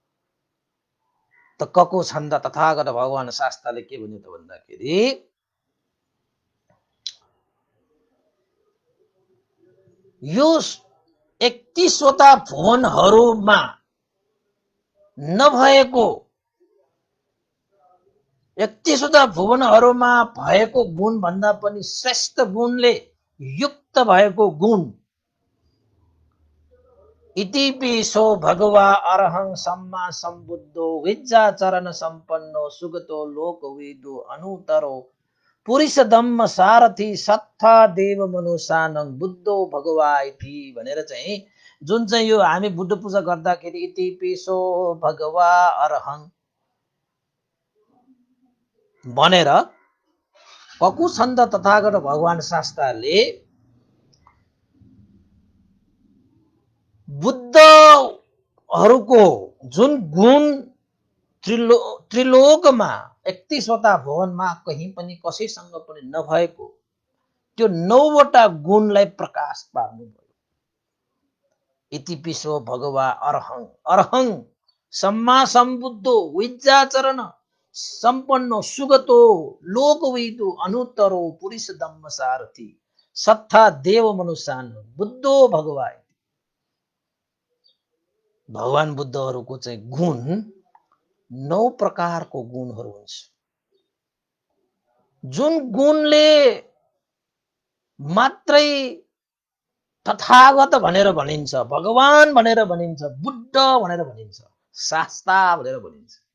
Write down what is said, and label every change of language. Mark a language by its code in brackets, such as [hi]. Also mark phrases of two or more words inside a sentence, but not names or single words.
[ne] त ककुछन्द तथागत भगवान शास्ताले के भन्यो त भन्दाखेरि, यो 31वटा भुवनहरूमा नभएको, 31वटा भुवनहरूमा भएको गुण भन्दा पनि श्रेष्ठ गुणले युक्त भएको गुण, [pi] इतिपिसो भगवा अरहं सम्मा सम्बुद्धो विद्याचरण सम्पन्नो सुगतो लोकविदो अनुतरो पुरुष धम्म सारथी सत्था देव मनुष्यानं बुद्धो भगवा इति [ne] भनेर चाहिँ जुन चाहिँ यो हामी बुद्ध पूजा गर्दाखेरि [pi] इतिपिसो भगवा अरहं [ne] भनेर ककुछन्द तथागत भगवान शास्ताले बुद्धहरूको जुन गुण त्रिलोकमा 31वटा भुवनमा कहीँ पनि कसैसँग पनि नभएको त्यो 9वटा गुणलाई प्रकाश पार्नुभयो। [pi] इतिपिसो भगवा अरहं, अरहं सम्मा सम्बुद्धो विद्याचरण सम्पन्नो सुगतो लोकविदो अनुत्तरो पुरुष धम्म सारथी सत्था देव मनुष्यान बुद्धो भगवा। [ne] भगवान बुद्धहरूको चाहिँ गुण 9 प्रकारको गुणहरू हुन्छ, जुन गुणले मात्रै तथागत भनेर भनिन्छ, भगवान भनेर भनिन्छ, बुद्ध भनेर भनिन्छ, शास्ता भनेर भनिन्छ।